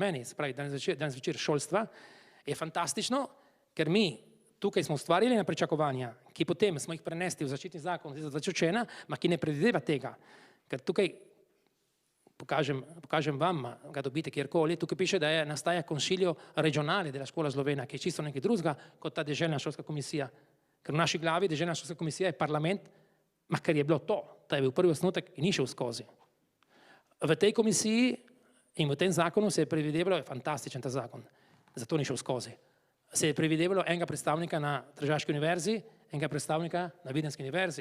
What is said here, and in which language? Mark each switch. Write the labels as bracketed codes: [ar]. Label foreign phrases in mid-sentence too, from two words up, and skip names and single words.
[sl] meni, se pravi danes večer šolstva, je fantastično, ker mi tukaj smo ustvarili na pričakovanja, ki potem smo jih prenesli v zaščitni zakon iz 2001, ma ki ne predvideva tega, ker tukaj pokažem vam, ga dobite kjerkoli, tukaj piše, da nastaja [it] consiglio regionale della scuola slovena, [sl] ki je čisto nekaj drugega kot ta deželna šolska komisija, ker v naši glavi deželna šolska komisija je parlament, ma ker je bilo to je bil prvi osnutek in ni šel skozi. V tej komisiji in v tem zakonu se je predvidevalo, je fantastičen ta zakon, zato ni šel skozi. Se je predvidevalo enega predstavnika na Tržaški univerzi, enega predstavnika na Videnski univerzi.